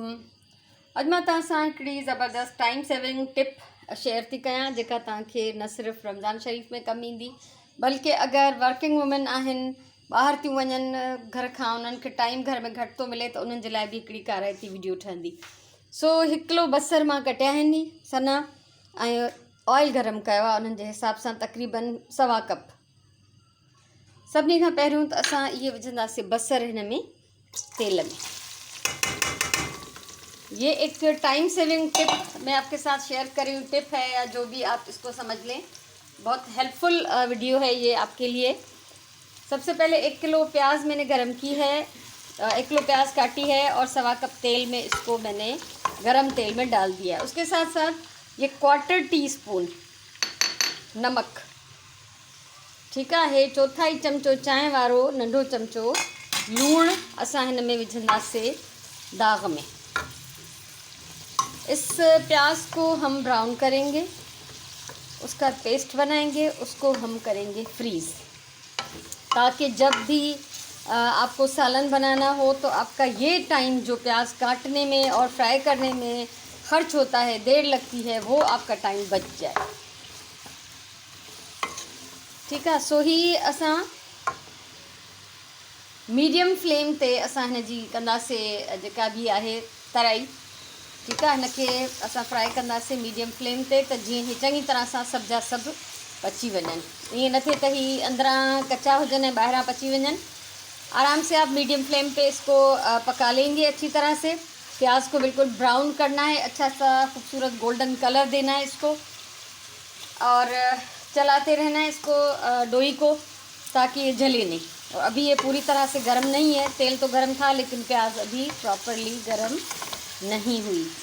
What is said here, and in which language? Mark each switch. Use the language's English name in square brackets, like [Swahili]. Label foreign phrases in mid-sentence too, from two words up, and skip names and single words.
[Sindhi] अॼु मां तव्हां सां हिकिड़ी ज़बरदस्त [English] time saving tip [Sindhi] शेयर थी कयां जेका तव्हांखे न सिर्फ़ु रमज़ान शरीफ़ में कमु ईंदी बल्कि अगरि [English] working women [Sindhi] आहिनि, ॿाहिरि थियूं वञनि घर खां, उन्हनि खे टाइम घर में घटि थो मिले त उन्हनि जे लाइ बि हिकिड़ी काराइती वीडियो ठहंदी। सो 1 किलो बसर मां कटिया आहिनि सना ऐं ऑयल गरम कयो आहे उन्हनि जे हिसाब सां तक़रीबन 1.25 कप। सभिनी खां पहिरियों त असां इहे विझंदासीं बसर हिन में तेल में। [Hindi] ये एक [English] time saving tip [Hindi] मैं आपके साथ शेयर कर रही हूँ, टिप है या जो भी आप इसको समझ लें, बहुत हेल्पफुल वीडियो है ये आपके लिए। सबसे पहले 1 किलो प्याज मैंने गरम की है, 1 किलो प्याज काटी है और 1.25 कप तेल में इसको मैंने गरम तेल में डाल दिया है। उसके साथ साथ ये 1/4 टीस्पून नमक, ठीक है, [Sindhi] 1/4 चमचो चांहि वारो नंढो चमचो लूण असां हिन में विझंदासीं दाग में। [Hindi] इस प्याज को हम ब्राउन करेंगे, उसका पेस्ट बनाएंगे, उसको हम करेंगे फ्रीज़, ताकि जब भी आपको सालन बनाना हो तो आपका ये टाइम जो प्याज काटने में और फ्राई करने में खर्च होता है, देर लगती है, वो आपका टाइम बच जाए। ठीक है, [Sindhi] सो ही असां [English] medium flame [Sindhi] ते असां हिन जी कंदासीं जेका भी आहे तराई। [Hindi] ठीक है, [Sindhi] हिनखे असां फ्राई कंदासीं [English] medium flame [Sindhi] ते त जीअं ही चङी तरह सां सभ जा सभु पची वञनि। ईअं न थिए त ही अंदरां कच्चा हुजनि ऐं ॿाहिरां पची वञनि। [Hindi] आराम से आप [English] medium flame [Hindi] पे इसको पका लेंगे अच्छी तरह से। प्याज को बिल्कुल ब्राउन करना है, अच्छा सा खूबसूरत [English] golden colour [Hindi] देना है इसको, और चलाते रहना है इसको डोई को, ताकि ये जले नहीं। और अभी ये पूरी तरह से गर्म नहीं है, तेल तो गर्म था लेकिन प्याज अभी प्रॉपरली गर्म नहीं हुई।